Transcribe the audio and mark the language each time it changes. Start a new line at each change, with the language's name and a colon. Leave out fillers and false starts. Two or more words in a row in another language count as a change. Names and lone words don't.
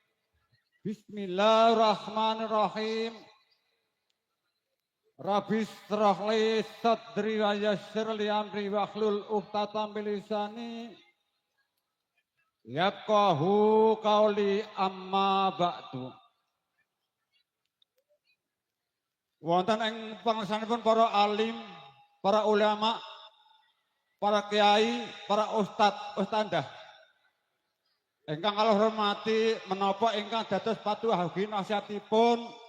Arabic: بسم الله الرحمن الرحيم. رب اشرح لي صدري ويسر لي أمري واحلل عقدة من لساني يفقهوا قولي أما بعد.
Javanese: Wonten ing pangsanipun para alim, para ulama, para kiai, para ustadzah ingkang kula hormati menapa ingkang dados patuhahi nasihatipun